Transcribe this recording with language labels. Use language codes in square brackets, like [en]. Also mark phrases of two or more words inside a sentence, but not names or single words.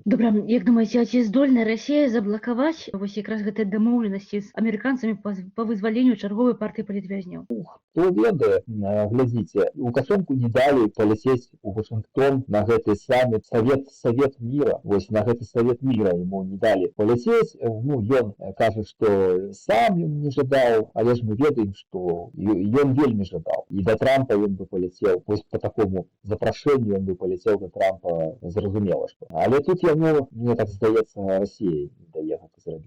[be] Добра, як думаеце, ці здольная Расія заблакаваць вось якраз гэтыя дамоўленасці з амерыканцамі па вызваленню чарговай партыі палітвязняў? Хто ведае, глядзіце, Лукашэнку не далі паляцець у Вашынгтон на гэты саміт Савет мира. Вось на гэты Савет мира ему не далі паляцець. Ну, ён кажа, што сам ён не жадаў, але ж мы ведаем, што ён вельмі жадаў. І да Трампа ён бы паляцеў, вось [ru] по такому [be] запрашэнню ён бы паляцеў да Трампа, зразумела што. Але тут яму, мне так здаецца, Расія не дае гэта зрабіць.